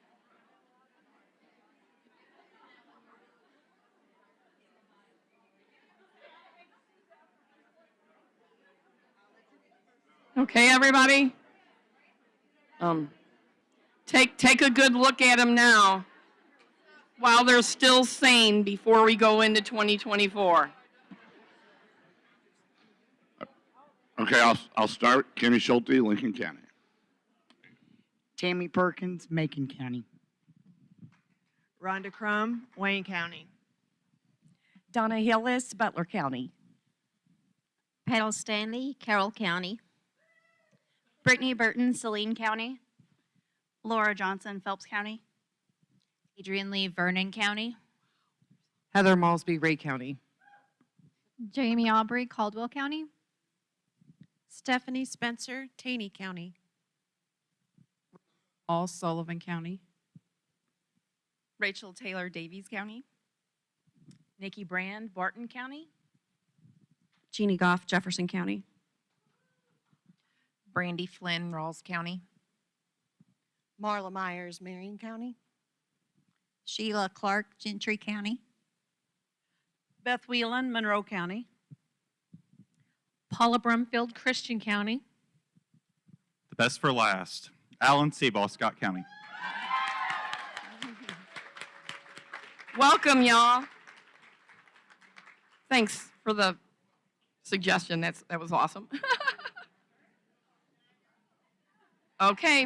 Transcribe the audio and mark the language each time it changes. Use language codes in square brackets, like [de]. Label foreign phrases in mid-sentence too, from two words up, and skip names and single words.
[en] Okay, everybody? Take a good look at them now while they're still sane before we go into 2024. Okay, I'll start. Kenny Schulte, Lincoln County. Tammy Perkins, Macon County. Rhonda Crum, Wayne County. Donna Hillis, Butler County. Petal Stanley, Carroll County. Brittany Burton, Saline County. Laura Johnson, Phelps County. Adrian Lee, Vernon County. Heather Malsby, Ray County. Jamie Aubrey, Caldwell County. Stephanie Spencer, Taney County. All Sullivan County. Rachel Taylor, Davies County. Nikki Brand, Barton County. Jeannie Goff, Jefferson County. Brandy Flynn, Rawls County. Marla Myers, Marion County. Sheila Clark, Gentry County. Beth Whelan, Monroe County. Paula Brumfield, Christian County. The best for last, Alan Seball, Scott County. Welcome, y'all. Thanks for the suggestion. That was awesome. Okay.